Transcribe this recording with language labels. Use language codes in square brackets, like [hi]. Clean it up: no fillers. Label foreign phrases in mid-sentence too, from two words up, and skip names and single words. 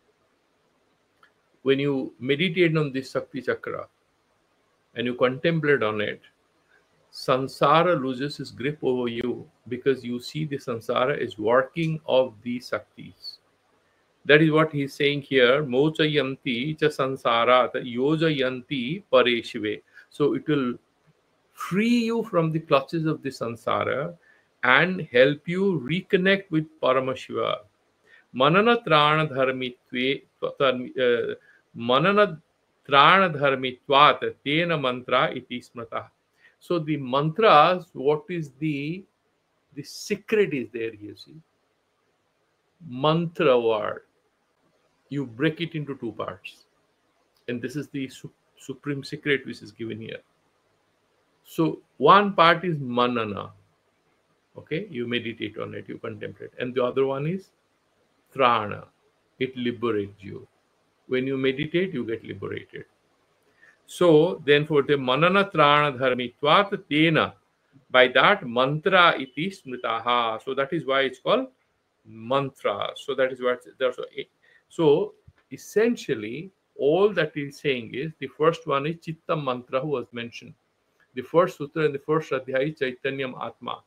[en] When you meditate on this Sakti Chakra and you contemplate on it, sansara loses its grip over you because you see the sansara is working of these Saktis. That is what he is saying here. [sa] मोचयन्ति च संसार योजयन्ति परशिवे. [en] So it will free you from the clutches of the sansara and help you reconnect with Paramashiva. [sa] मनन त्राण धर्मित्वे मनन त्राण धर्मित्वात् तेन मन्त्र इति स्मृत. [en] So the mantras, what is the secret is there, you see. Mantra word, you break it into two parts. And this is the supreme secret which is given here. So one part is manana. Okay, you meditate on it, you contemplate. And the other one is trana. It liberates you. When you meditate, you get liberated. So then for the [sa] मनन त्राण धर्मित्वात् तेन, [en] by that [sa] मन्त्र इति स्मृतः. [en] So that is why it's called mantra. So that is what there's. So essentially, all that he's saying is the first one is Chitta Mantra, who was mentioned. The first sutra and the first adhyaya is [sa] चैतन्यम् आत्मा.